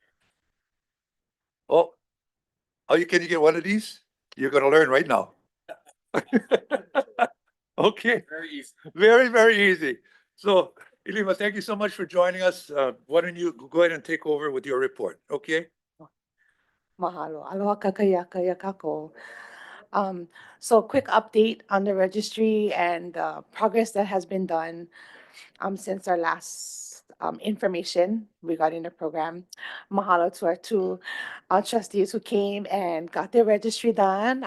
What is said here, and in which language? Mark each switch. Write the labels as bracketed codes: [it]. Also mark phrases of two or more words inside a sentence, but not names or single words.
[en] Oh, can you get one of these? You're going to learn right now. Okay. Very easy. Very, very easy. So, Ilima, thank you so much for joining us. Why don't you go ahead and take over with your report, okay? [haw] Mahalo. Aloha kakayaka yakako. [en] So quick update on the registry and progress that has been done since our last information regarding the program. Mahalo to our 2 trustees who came and got their registry done.